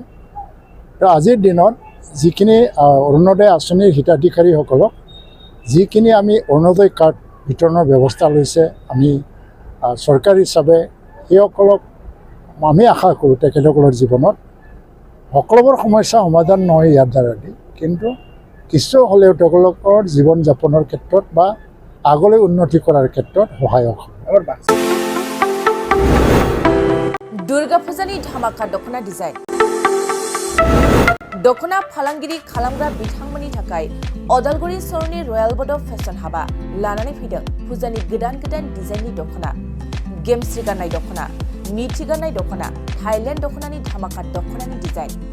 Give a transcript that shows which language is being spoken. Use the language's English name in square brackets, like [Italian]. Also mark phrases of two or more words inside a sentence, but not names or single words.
[Assamese] তো আজিৰ দিনত যিখিনি অৰুণোদয় আঁচনিৰ হিতাধিকাৰীসকলক যিখিনি আমি অৰুণোদয় কাৰ্ড বিতৰণৰ ব্যৱস্থা লৈছে আমি চৰকাৰ হিচাপে, সেইসকলক আমি আশা কৰোঁ তেখেতসকলৰ জীৱনত সকলোবোৰ সমস্যা সমাধান নহয় ইয়াৰ দ্বাৰা দি, কিন্তু কিছু হ'লেও তেওঁলোকৰ জীৱন যাপনৰ ক্ষেত্ৰত বা আগলৈ উন্নতি কৰাৰ ক্ষেত্ৰত সহায়ক হ'ব। [Bodo] দুৰ্গা পূজাनि ধামাকা दख'ना डिजाइन दख'ना फालांगिरि खालामग्रा बिथांमोननि थाखाय अदालगुरि सहरनि रयेल बड' फेशन हाबा लानानै फैदों फुजानि गोदान डिजाइननि दख'ना, गेमस्रि गाननाय दख'ना, मिथि गाननाय दख'ना, थाइलेण्ड दख'नानि धामाका दख'नानि डिजाइन।